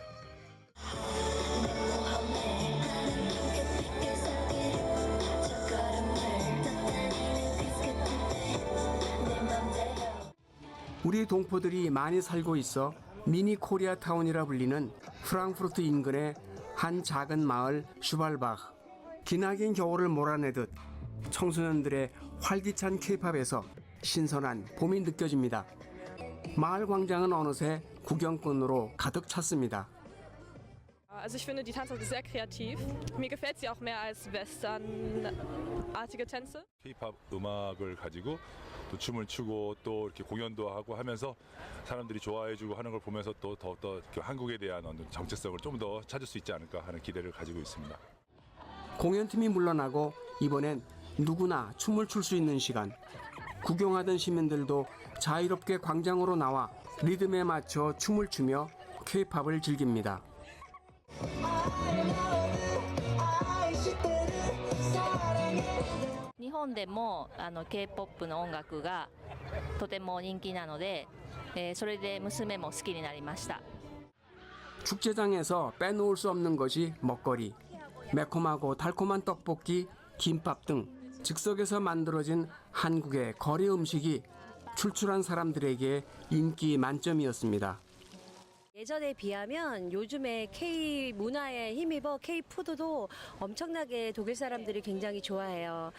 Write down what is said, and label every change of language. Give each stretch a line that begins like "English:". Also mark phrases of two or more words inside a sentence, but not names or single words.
Korean: 우리 동포들이 많이 살고 있어 미니 코리아타운이라 불리는 프랑크푸르트 인근의 한 작은 마을 슈발바흐. 기나긴 겨울을 몰아내듯 청소년들의 활기찬 K-팝에서 신선한 봄이 느껴집니다. 마을 광장은 어느새 구경꾼으로 가득 찼습니다.
German: Also ich finde die Tanzart ist sehr kreativ. Mir gefällt sie auch mehr als westernartige Tänze.
Korean: K-팝 음악을 가지고 또 춤을 추고 또 이렇게 공연도 하고 하면서 사람들이 좋아해주고 하는 걸 보면서 또 더욱더 한국에 대한 어떤 정체성을 좀 더 찾을 수 있지 않을까 하는 기대를 가지고 있습니다. 공연팀이 물러나고 이번엔 누구나 춤을 출 수 있는 시간. 구경하던 시민들도 자유롭게 광장으로 나와 리듬에 맞춰 춤을 추며 K-팝을 즐깁니다.
Japanese: 日本でもK-POP の音楽がとても人気なので、それで娘も好きになりました。
Korean: 축제장에서 빼놓을 수 없는 것이 먹거리. 매콤하고 달콤한 떡볶이, 김밥 등 즉석에서 만들어진 한국의 거리 음식이 출출한 사람들에게 인기 만점이었습니다. 예전에 비하면 요즘에 K 문화에 힘입어 K 푸드도 엄청나게 독일 사람들이 굉장히 좋아해요.